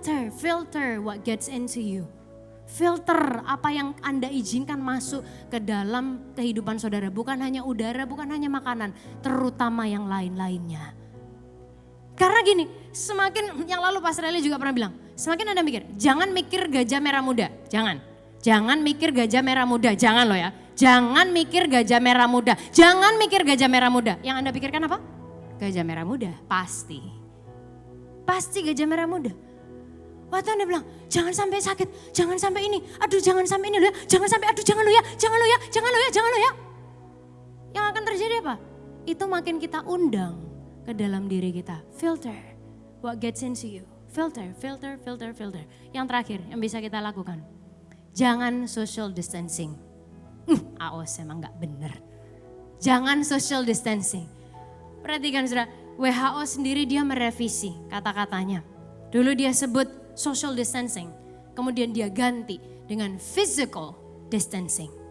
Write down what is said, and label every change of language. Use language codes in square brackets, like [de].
[en] Filter what gets into you. [id] Filter apa yang Anda izinkan masuk ke dalam kehidupan saudara. Bukan hanya udara, bukan hanya makanan, terutama yang lain-lainnya. Karena gini, semakin yang lalu Pastor Eli juga pernah bilang, semakin Anda mikir, jangan mikir gajah merah muda, jangan mikir gajah merah muda, jangan loh ya. Jangan mikir gajah merah muda, jangan mikir gajah merah muda. Yang Anda pikirkan apa? Gajah merah muda, pasti gajah merah muda. Waktu Anda bilang, jangan sampai sakit, jangan sampai ini, aduh jangan sampai ini loh ya, jangan sampai, aduh jangan lo ya. Yang akan terjadi apa? Itu makin kita undang ke dalam diri kita. [en] Filter what gets into you. Filter. [id] Yang terakhir yang bisa kita lakukan. Jangan social distancing. AOS emang gak bener. Jangan social distancing. Perhatikan saudara, WHO sendiri dia merevisi kata-katanya. Dulu dia sebut social distancing, kemudian dia ganti dengan physical distancing.